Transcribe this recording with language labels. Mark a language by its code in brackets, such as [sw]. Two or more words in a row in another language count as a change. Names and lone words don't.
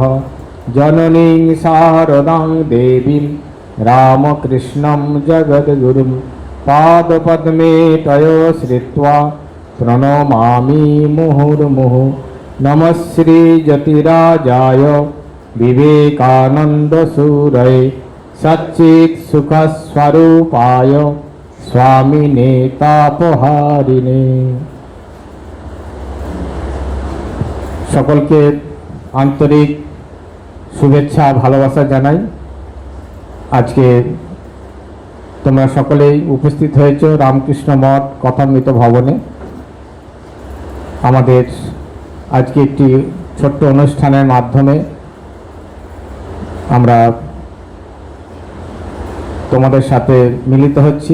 [sa] जननीं शारदां देवीं रामकृष्णं जगद्गुरुं पादपद्मे तयो श्रित्वा प्रणमामि मुहुर्मुहुः। नमः श्रीजतिराजाय विवेकानन्दसूरये सच्चित्सुखस्वरूपाय स्वामिने तापहारिणे। [bn] সকলকে আন্তরিক শুভেচ্ছা ভালোবাসা জানাই। আজকে তোমরা সকলেই উপস্থিত হয়েছ রামকৃষ্ণ মঠ কথামৃত ভবনে। আমাদের আজকে একটি ছোট্ট অনুষ্ঠানের মাধ্যমে আমরা তোমাদের সাথে মিলিত হচ্ছি।